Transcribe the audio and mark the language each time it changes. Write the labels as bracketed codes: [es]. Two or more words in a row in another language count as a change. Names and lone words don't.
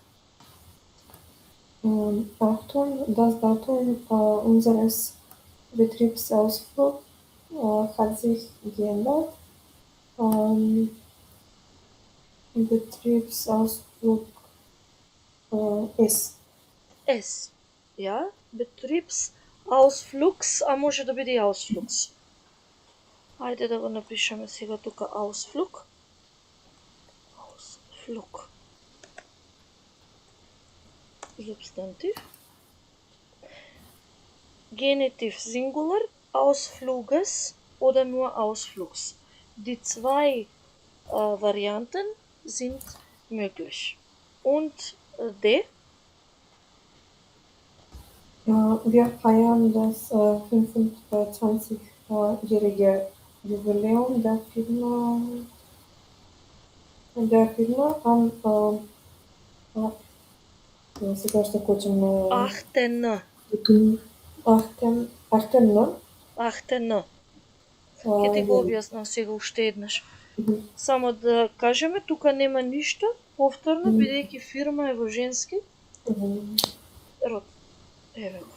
[de] Achtung, das Datum unseres Betriebsausflugs hat sich geändert. Betriebsausflug S. S. Ja, Betriebsausflugs, [mk] а може да биде и Ausflugs. Ајде да го напишеме сега тука Ausflug. [de] Ausflug. Substantiv. Genitiv Singular, Ausfluges oder nur Ausflugs. Die zwei Varianten sind möglich. Und D. Wir feiern das 25-jährige Jubiläum der Firma am [mk] сега ще кочам на [de] Achten. Ахтен. [mk] Ќе ти го објаснам сега уште еднаш. Само да кажеме, тука нема ништо повторно, бидејќи фирма е во женски род. Еве го.